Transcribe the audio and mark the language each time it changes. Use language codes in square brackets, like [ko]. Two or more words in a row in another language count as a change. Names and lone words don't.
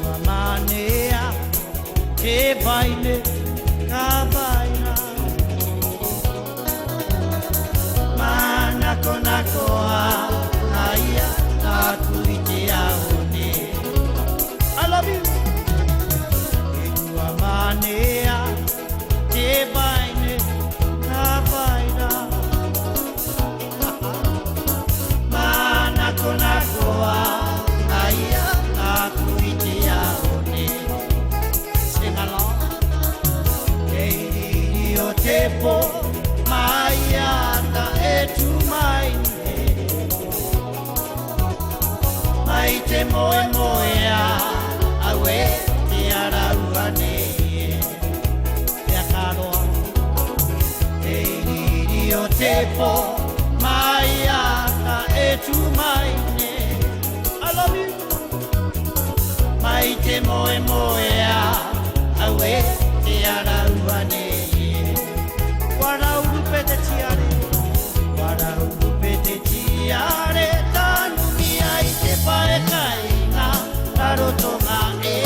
[rar] Mamania, Evaine, Kabaina, Manakonakoa, Aya, Nakuitiaone. [en] I love you. [rar] Mamania, Evaine, Kabaina, Manakonakoa, Aya, Nakuitiaone. [en] Sing along. [rar] Io tepo maiana etu maine maite moe moea awe te arauane ea karoa io tepo maiana etu maine [en] I love you [rar] maite moe moea awe te arauane Waraurupete tiare, tanumi ai te pae kaina, Rarotonga e.